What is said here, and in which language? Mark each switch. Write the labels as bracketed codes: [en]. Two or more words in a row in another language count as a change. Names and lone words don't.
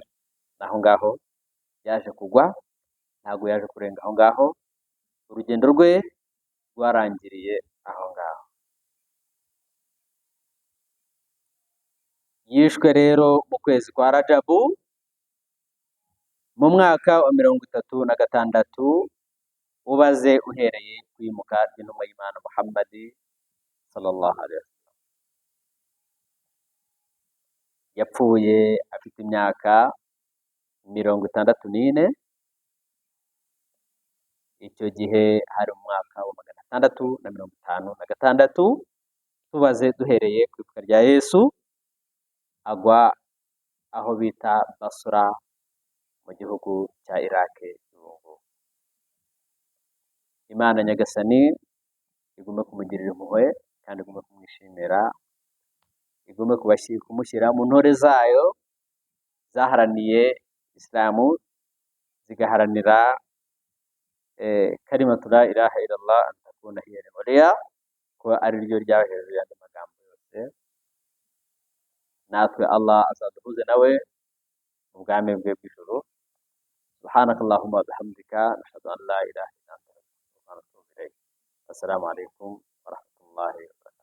[rw] Aho ngaho yaje kugwa, ntabwo yaje kurenga aho ngaho, urugendo rwe rwarangiriye aho ngaho. Yishwe rero mu kwezi kwa Rajabu mu mwaka wa 36 ubaze uhereye kwimuka ry'intumwa y'Imana Muhammad [ar] صلى الله عليه وسلم. [rw] Yapfuye afite imyaka 64. Icyo gihe hari umwaka wa 656 tubaze duhereye ku ivuka rya Yesu, agwa aho bita Basra mu gihugu cya Iraq. Imana nyagasani igume kumugirira impuhwe kandi igume kumwishimira, igume kumushyira mu ntore zayo zaharaniye Islamu, zigaharanira [ar] كلمة لا إله إلا الله أن تكون هي العليا, [rw] ko ari ryo ryawe hejuru y'andi magambo yose. Natwe Allah azaduhuze nawe mu bwami bwe bw'ijuru. [ar] سبحانك اللهم بحمدك نشهد أن لا إله إلا أنت أستغفرك وأتوب إليك. السلام عليكم ورحمة الله